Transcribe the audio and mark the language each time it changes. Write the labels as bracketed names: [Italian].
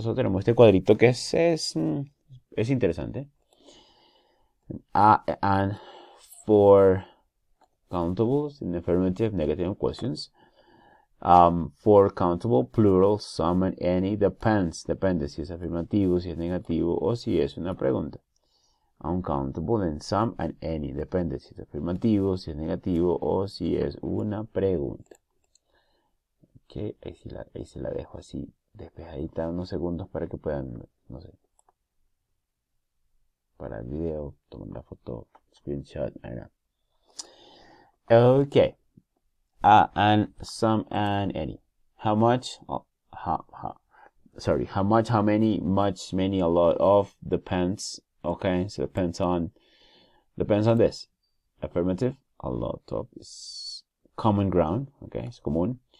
[Spanish] So tenemos este cuadrito que es interesante. [English] And for countables in affirmative, negative questions. For countable, plural, some and any, depends. [Spanish] Depende si es afirmativo, si es negativo o si es una pregunta. Uncountable en some and any. Depende si es afirmativo, si es negativo o si es una pregunta. Ok, ahí se la dejo así despejadita unos segundos para que puedan, no sé, para el video, tomar la foto, screenshot, ok. [English] And some and any. How much? How much, how many, much, many, a lot of, depends. Okay, so depends on this. Affirmative, a lot of is common ground. Okay, it's común.